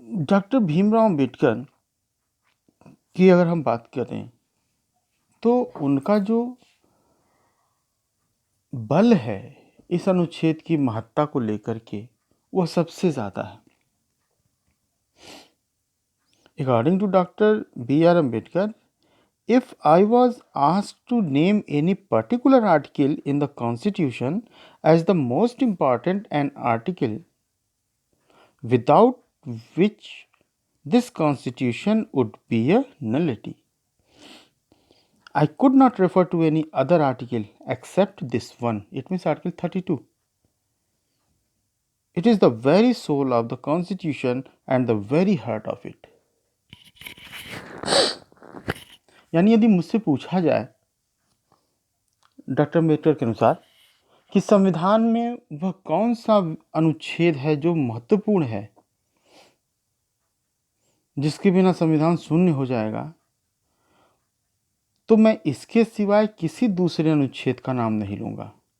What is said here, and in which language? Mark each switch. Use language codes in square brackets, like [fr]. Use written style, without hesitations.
[hi] Doctor Bhimrao Ambedkar की अगर हम बात करें तो उनका जो बल है इस अनुच्छेद की महत्ता को लेकर के वह सबसे ज़्यादा है। [en] According to Dr. B.R. Ambedkar, if I was asked to name any particular article in the Constitution as the most important an article without which this Constitution would be a nullity, I could not refer to any other article except this one. It means Article 32. It is the very soul of the Constitution and the very heart of it. [hi] यानी यदि मुझसे पूछा जाए doctor Ambedkar के अनुसार कि संविधान में वह कौन सा अनुच्छेद है जो महत्वपूर्ण है, जिसके बिना संविधान शून्य हो जाएगा, तो मैं इसके सिवाय किसी दूसरे अनुच्छेद का नाम नहीं लूंगा।